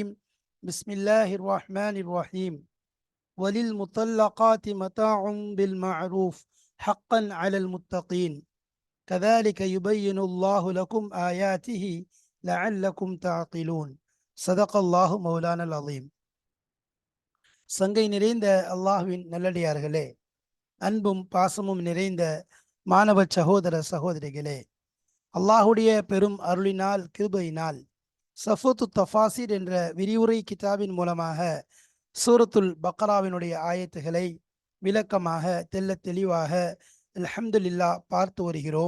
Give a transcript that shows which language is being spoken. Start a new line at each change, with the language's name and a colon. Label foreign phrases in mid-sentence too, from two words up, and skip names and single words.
Arabic: بسم الله الرحمن الرحيم. وللمطلقات متاع بالمعروف حقا على المتقين كذلك يبين الله لكم آياته لعلكم تعقلون. صدق الله مولانا العظيم.
Tamil: சங்கை நிறைந்த அல்லாஹ்வின் நல்லடியார்களே, அன்பும் பாசமும் நிறைந்த மாணவ சகோதர சகோதரிகளே, அல்லாஹுடைய பெரும் அருளினால் கிருபையினால் சஃபூத்து தஃபாசிர் என்ற விரிவுரை கிதாபின் மூலமாக சூரத்துல் பக்ராவினுடைய ஆயத்துகளை விளக்கமாக தெல்ல தெளிவாக அல்ஹம்துலில்லாஹ் பார்த்து வருகிறோம்.